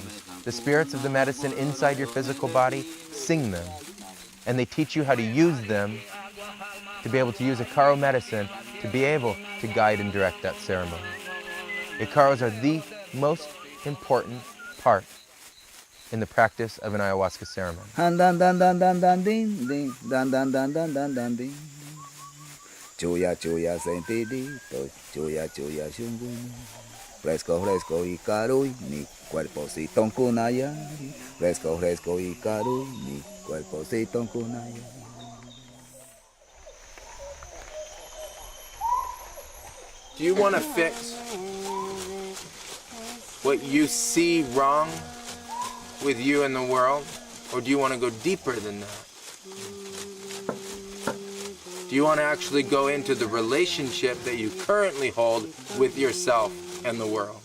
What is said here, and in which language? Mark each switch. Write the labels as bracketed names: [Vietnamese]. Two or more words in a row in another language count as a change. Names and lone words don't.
[English] The spirits of the medicine inside your physical body sing them, and they teach you how to use them to be able to use Ikaro medicine to be able to guide and direct that ceremony. Ikaros are the most important part in the practice of an ayahuasca ceremony. [Quechua] Chuya, chuya, sentidito, chuya, chuya, shungun. [Spanish] Fresco, fresco, Ikaru, mi cuerpocito en kunayari. Fresco, fresco, Ikaru, mi cuerpocito en kunayari. [English] Do you want to fix what you see wrong with you in the world, or do you want to go deeper than that? Do you want to actually go into the relationship that you currently hold with yourself and the world?